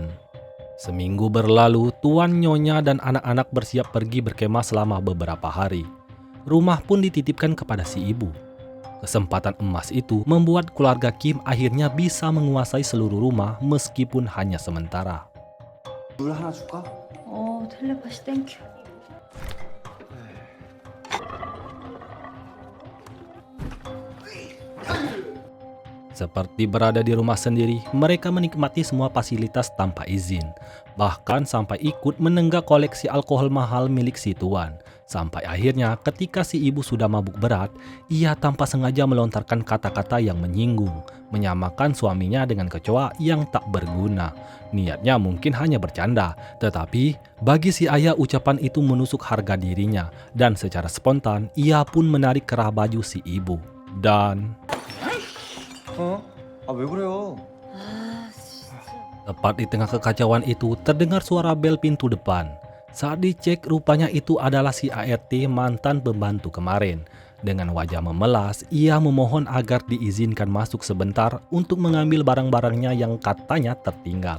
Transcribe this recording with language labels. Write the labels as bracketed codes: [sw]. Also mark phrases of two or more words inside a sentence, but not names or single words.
[id] Seminggu berlalu, Tuan, Nyonya, dan anak-anak bersiap pergi berkemah selama beberapa hari. Rumah pun dititipkan kepada si ibu. Kesempatan emas itu membuat keluarga Kim akhirnya bisa menguasai seluruh rumah meskipun hanya sementara. [ko] 물 하나 줄까? 텔레파시 땡큐. [id] Seperti berada di rumah sendiri, mereka menikmati semua fasilitas tanpa izin. Bahkan sampai ikut menenggak koleksi alkohol mahal milik si Tuan. Sampai akhirnya ketika si ibu sudah mabuk berat, ia tanpa sengaja melontarkan kata-kata yang menyinggung, menyamakan suaminya dengan kecoa yang tak berguna. Niatnya mungkin hanya bercanda, tetapi bagi si ayah ucapan itu menusuk harga dirinya, dan secara spontan ia pun menarik kerah baju si ibu. Dan [ko] 왜 그래요? [id] tepat di tengah kekacauan itu terdengar suara bel pintu depan. Saat dicek, rupanya itu adalah si ART, mantan pembantu kemarin. Dengan wajah memelas, ia memohon agar diizinkan masuk sebentar untuk mengambil barang-barangnya yang katanya tertinggal.